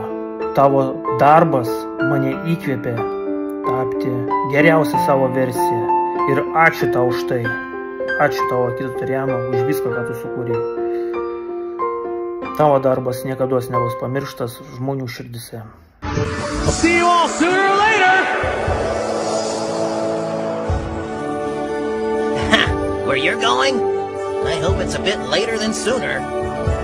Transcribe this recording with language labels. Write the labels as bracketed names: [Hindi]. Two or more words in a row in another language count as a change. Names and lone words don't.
[Lithuanian] Tavo darbas mane įkvėpė tapti geriausią savo versiją. Ir ačiū tau už tai. Ačiū tau, Akira Toriyama, už viską, ką tu sukūrei. Tavo darbas niekados nebus pamirštas žmonių širdise. [English] See you all sooner or later! Where you're going? I hope it's a bit later than sooner.